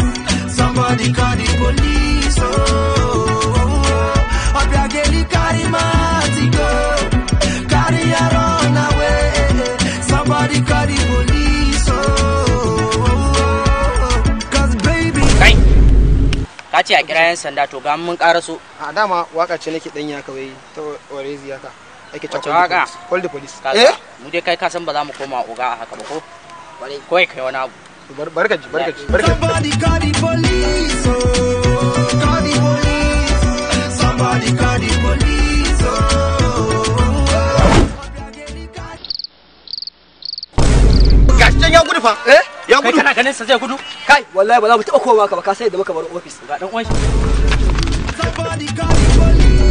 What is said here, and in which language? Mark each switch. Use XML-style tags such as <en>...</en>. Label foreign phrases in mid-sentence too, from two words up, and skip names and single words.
<en>Somebody call the police, oh, Obiageli carry Matigo, carry her on away. Somebody call the police, oh, cause baby.</en> <ha>Kai, ka ce a kira yan sanda to ga mun karaso. A dama waka ce nake dan ya kawai ta orezi haka. Ake Wace waka?</ha> <en>Call the police.</en> <ha>Mu dai kai ka san ba za mu koma oga a haka ba ko? Kawai kai wani abu. Barkaji.</ha> <en>Somebody call the police, oh, call the police. Somebody call the police, oh.</en> <ha>Gashin ya gudu fa. Ya Kai gudu. kana ganin sa zai gudu? Kai wallahi ba za mu taɓa komawa ka ba ka sai da muka bar office. Ga dan uwan shi.</ha> <en>Somebody call the police.</en>